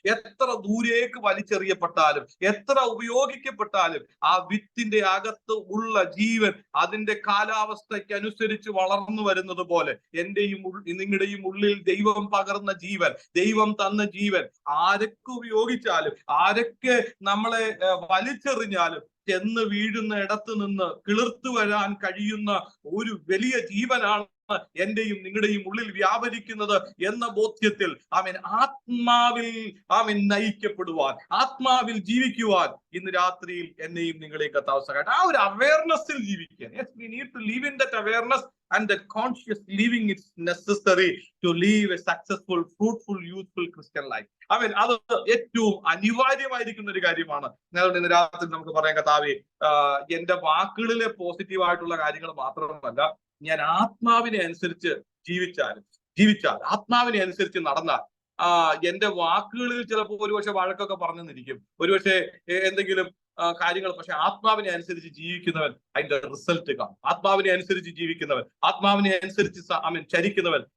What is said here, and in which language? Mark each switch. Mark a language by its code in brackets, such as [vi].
[ml] എത്ര ദൂരേക്ക് വലിച്ചെറിയപ്പെട്ടാലും എത്ര ഉപയോഗിക്കപ്പെട്ടാലും ആ വിത്തിന്റെ അകത്ത് ഉള്ള ജീവൻ അതിന്റെ കാലാവസ്ഥയ്ക്ക് അനുസരിച്ച് വളർന്നു വരുന്നത് പോലെ എന്റെയും നിങ്ങളുടെയും ഉള്ളിൽ ദൈവം പകർന്ന ജീവൻ, ദൈവം തന്ന ജീവൻ ആരൊക്കെ ഉപയോഗിച്ചാലും ആരൊക്കെ നമ്മളെ വലിച്ചെറിഞ്ഞാലും ചെന്ന് വീഴുന്ന ഇടത്ത് നിന്ന് കിളിർത്തു വരാൻ കഴിയുന്ന ഒരു വലിയ ജീവനാണ് എന്റെയും നിങ്ങളുടെയും ഉള്ളിൽ വ്യാപരിക്കുന്നത് എന്ന ബോധ്യത്തിൽ ആത്മാവിൽ നയിക്കപ്പെടുവാൻ, ആത്മാവിൽ ജീവിക്കുവാൻ ഇന്ന് രാത്രിയിൽ എന്നെയും നിങ്ങളെയും കർത്താവ് സഹായിക്കട്ടെ. ആ ഒരു അവയർനെസ്സിൽ ജീവിക്കാൻ. [en] Yes, we need to live in that awareness and that conscious living is necessary to live a successful, fruitful, useful Christian life. [ml] അത് ഏറ്റവും അനിവാര്യമായിരിക്കുന്ന ഒരു കാര്യമാണ്. ഇന്ന് രാത്രി നമുക്ക് പറയാം, കർത്താവേ എന്റെ വാക്കുകളിലെ പോസിറ്റീവായിട്ടുള്ള കാര്യങ്ങൾ മാത്രമല്ല, ഞാൻ ആത്മാവിനെ അനുസരിച്ച് ജീവിച്ചാൽ ആത്മാവിനെ അനുസരിച്ച് നടന്നാൽ, എന്റെ വാക്കുകളിൽ ചിലപ്പോൾ ഒരുപക്ഷെ വഴക്കൊക്കെ പറഞ്ഞെന്നിരിക്കും, ഒരുപക്ഷെ എന്തെങ്കിലും കാര്യങ്ങൾ, പക്ഷെ ആത്മാവിനെ അനുസരിച്ച് ജീവിക്കുന്നവൻ അതിന്റെ റിസൾട്ട് കാണും. ആത്മാവിനെ അനുസരിച്ച് ജീവിക്കുന്നവൻ, ആത്മാവിനെ അനുസരിച്ച് ചരിക്കുന്നവൻ